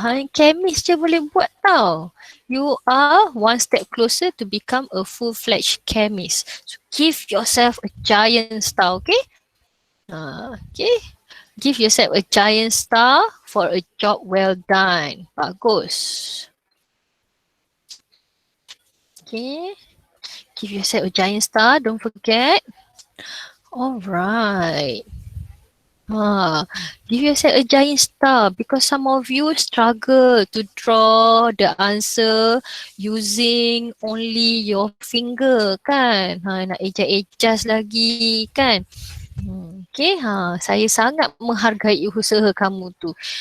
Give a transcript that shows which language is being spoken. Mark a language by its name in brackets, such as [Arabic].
[Malay] Chemist je boleh buat tau. [English] You are one step closer to become a full-fledged chemist. So give yourself a giant star, okay? Okay. Give yourself a giant star for a job well done. [Malay] Bagus. [English] Okay. Give yourself a giant star, don't forget. Alright. Give yourself a giant star because some of you struggle to draw the answer using only your finger kan. [Malay] Nak adjust lagi kan. Okay, saya sangat menghargai usaha kamu tu.